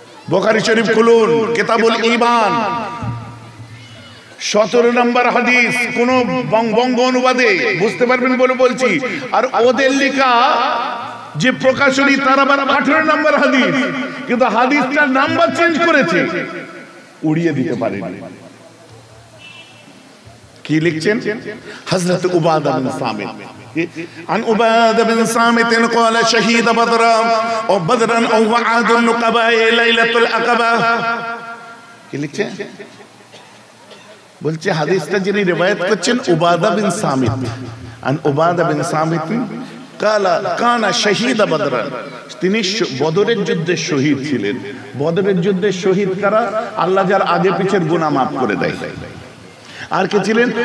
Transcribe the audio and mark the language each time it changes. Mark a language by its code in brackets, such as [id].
[bn] বুখারী শরীফ খুলুন, কিতাবুল ঈমান, 17 নম্বর হাদিস, কোন বঙ্গ অনুবাদে বুঝতে পারবেন বলে বলছি। আর ওদের লেখা যে প্রকাশনী তার আবার 18 নম্বর হাদিস, কিন্তু হাদিসটার নাম্বার চেঞ্জ করেছে, উড়িয়ে দিতে পারেনি। কি লিখছেন? [ar] হযরত উবাদা বিন সামিত, عن عبادة بن صامت قال شهيد بدرا أو بدرا أو وعاد النقباء ليلة العقبة। [bn] কি লিখছেন? বলছে হাদিসটা যিনি রিওয়ায়াত করছেন উবাদা বিন সামিত, [ar] আন উবাদা বিন সামিত কালা কানা শহীদ বদর, [bn] তিনি বদরের যুদ্ধে শহীদ ছিলেন। বদরের যুদ্ধে শহীদ কারা? আল্লাহ যার আগে পিছের গুনাহ মাফ করে দেয়। আর কে ছিলেন?